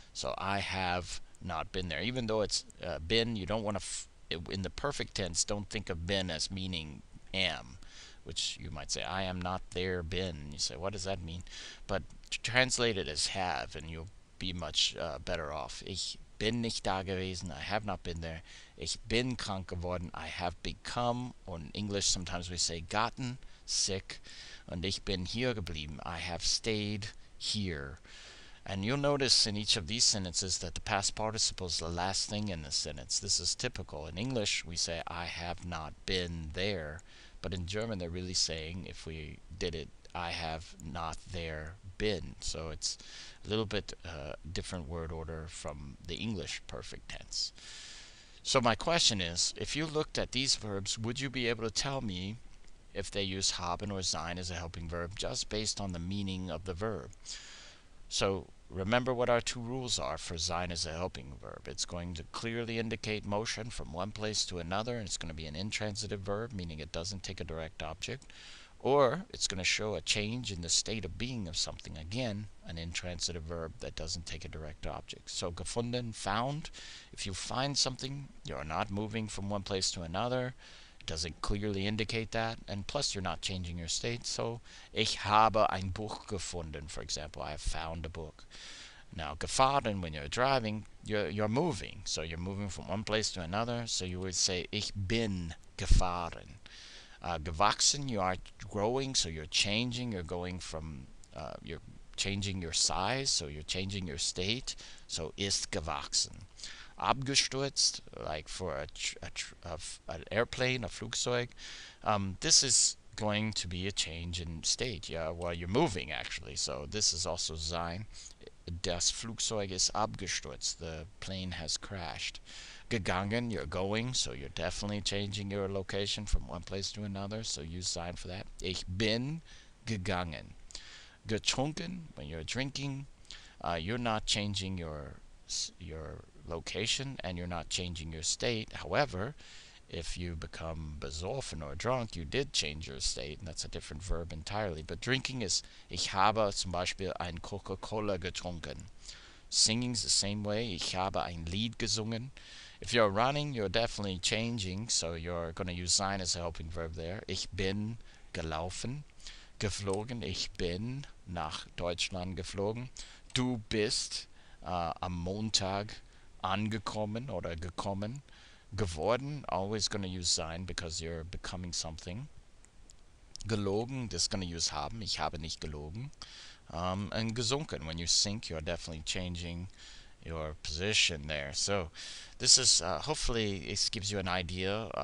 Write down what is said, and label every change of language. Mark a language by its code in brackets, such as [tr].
[en] So I have not been there. Even though it's been, you don't want to, in the perfect tense, don't think of been as meaning am, which you might say, I am not there been. You say, what does that mean? But translate it as have, and you'll be much better off. [de] Ich bin nicht da gewesen, [en] I have not been there. [de] Ich bin krank geworden, [en] I have become, or in English sometimes we say gotten sick. [de] Und ich bin hier geblieben, [en] I have stayed here. And you'll notice in each of these sentences that the past participle is the last thing in the sentence. This is typical. In English, we say, I have not been there. But in German, they're really saying, if we did it, [de] I have not there been. [en] So it's a little bit different word order from the English perfect tense. So my question is, if you looked at these verbs, would you be able to tell me if they use haben or sein as a helping verb just based on the meaning of the verb? So remember what our two rules are for sein as a helping verb. It's going to clearly indicate motion from one place to another, and it's going to be an intransitive verb, meaning it doesn't take a direct object. Or it's going to show a change in the state of being of something, again, an intransitive verb that doesn't take a direct object. So gefunden, found. If you find something, you're not moving from one place to another. It doesn't clearly indicate that, and plus you're not changing your state. [de] So ich habe ein Buch gefunden, [en] for example. I have found a book. Now gefahren, when you're driving, you're moving. So you're moving from one place to another. So you would say [de] ich bin gefahren. [en] Gewachsen, you are growing, so you're changing. You're going from, you're changing your size, so you're changing your state. [de] So ist gewachsen. [en] Abgestürzt, like for an airplane, a Flugzeug. This is going to be a change in state. Yeah, well, you're moving actually. So this is also sein. [de] Das Flugzeug ist abgestürzt. [en] The plane has crashed. Gegangen, you're going, so you're definitely changing your location from one place to another, so use sein for that. [de] Ich bin gegangen. [en] Getrunken, when you're drinking, you're not changing your location and you're not changing your state. However, if you become besoffen or drunk, you did change your state, and that's a different verb entirely. But drinking is, [de] ich habe zum Beispiel ein Coca-Cola getrunken. [en] Singing's the same way, [de] ich habe ein Lied gesungen. [en] If you're running, you're definitely changing, so you're going to use sein as a helping verb there. [de] Ich bin gelaufen. Geflogen, ich bin nach Deutschland geflogen. Du bist am Montag angekommen oder gekommen. [en] Geworden, always going to use sein because you're becoming something. Gelogen, this is going to use haben. [de] Ich habe nicht gelogen. [en] And gesunken, when you sink, you're definitely changing your position there. So this is hopefully it gives you an idea.